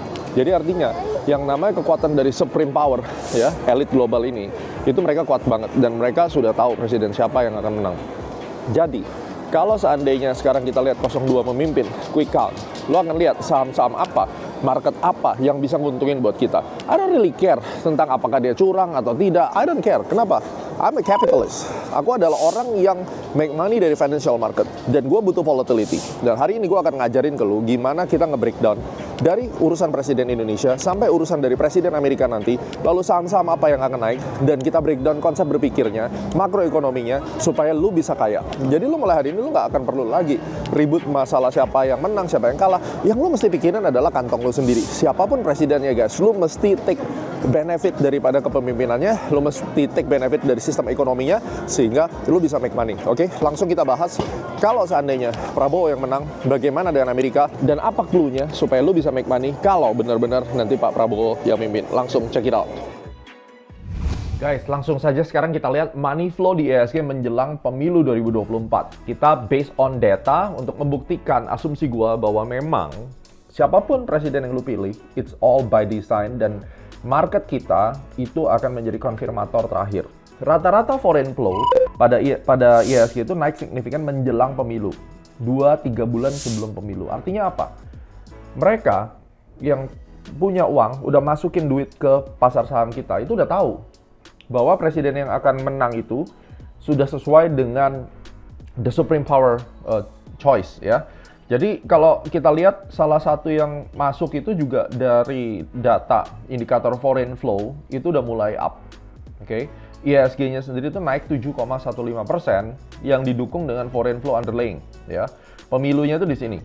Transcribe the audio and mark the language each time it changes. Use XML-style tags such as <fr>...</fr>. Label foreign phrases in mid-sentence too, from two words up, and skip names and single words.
<id>Jadi artinya yang namanya kekuatan dari</id> <en>supreme power,</en> <id>ya, elit global ini, itu mereka kuat banget dan mereka sudah tahu presiden siapa yang akan menang. Jadi kalau seandainya sekarang kita lihat 02 memimpin</id> <en>quick count,</en> <id>lo akan lihat saham-saham apa, market apa yang bisa nguntungin buat kita.</id> <en>I don't really care</en> <id>tentang apakah dia curang atau tidak.</id> <en>I don't care. Kenapa? I'm a capitalist.</en> <id>Aku adalah orang yang</id> <en>make money</en> <id>dari</id> <en>financial market.</en> <id>Dan gue butuh volatility. Dan hari ini gue akan ngajarin ke lu gimana kita nge-breakdown dari urusan presiden Indonesia sampai urusan dari presiden Amerika nanti. Lalu saham-saham apa yang akan naik. Dan kita breakdown konsep berpikirnya, makroekonominya, supaya lu bisa kaya. Jadi lu mulai hari ini lu gak akan perlu lagi ribut masalah siapa yang menang, siapa yang kalah. Yang lu mesti pikirin adalah kantong lu sendiri. Siapapun presidennya guys, lu mesti</id> <en>take benefit</en> <id>daripada kepemimpinannya, lu mesti</id> <en>take benefit</en> <id>dari sistem ekonominya sehingga lu bisa</id> <en>make money.</en> <id>Oke, langsung kita bahas. Kalau seandainya Prabowo yang menang, bagaimana dengan Amerika dan apa clue-nya supaya lu bisa</id> <en>make money</en> <id>kalau benar-benar nanti Pak Prabowo yang mimpin. Langsung</id> <en>check it out.</en> <id>Guys, langsung saja sekarang kita lihat</id> <en>money flow</en> <id>di IHSG menjelang pemilu 2024. Kita</id> <en>based on data</en> <id>untuk membuktikan asumsi gua bahwa memang siapapun presiden yang lu pilih,</id> <en>it's all by design</en> <id>dan market kita itu akan menjadi konfirmator terakhir. Rata-rata</id> <en>foreign flow</en> <id>pada IHSG itu naik signifikan menjelang pemilu. 2-3 bulan sebelum pemilu. Artinya apa? Mereka yang punya uang udah masukin duit ke pasar saham kita itu udah tahu bahwa presiden yang akan menang itu sudah sesuai dengan</id> <en>the supreme power choice</en> <id>ya. Jadi kalau kita lihat salah satu yang masuk itu juga dari data indikator</id> <en>foreign flow</en> <id>itu udah mulai up. Oke. IHSG-nya sendiri itu naik 7,15% yang didukung dengan</id> <en>foreign flow underlying</en> <id>ya. Pemilunya itu di sini.</id>